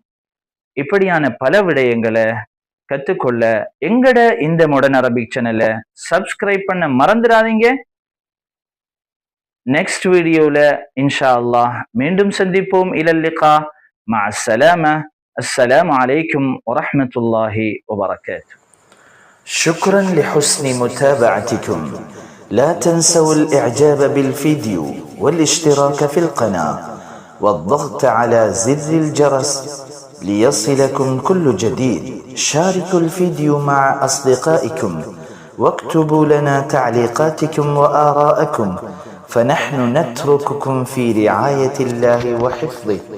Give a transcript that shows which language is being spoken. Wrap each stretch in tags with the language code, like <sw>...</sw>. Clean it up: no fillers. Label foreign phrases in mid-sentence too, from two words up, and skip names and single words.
<ta>இப்படியான பல விடயங்களை கத்துக்கொள்ள எங்கட இந்த</ta> <en>modern Arabic channel</en> <ta>சப்ஸ்கிரைப் பண்ண மறந்துடாதீங்க.</ta> <en>next video</en> <ar>إن شاء الله</ar> <ta>மீண்டும் சந்திப்போம்.</ta> <ar>إلى اللقاء، مع السلامة. السلام عليكم ورحمة الله وبركاته. شكرا لحسن متابعتكم. لا تنسوا الإعجاب بالفيديو والاشتراك في القناة والضغط على زر الجرس ليصلكم كل جديد. شاركوا الفيديو مع أصدقائكم واكتبوا لنا تعليقاتكم وآراءكم، فنحن نترككم في رعاية الله وحفظه.</ar>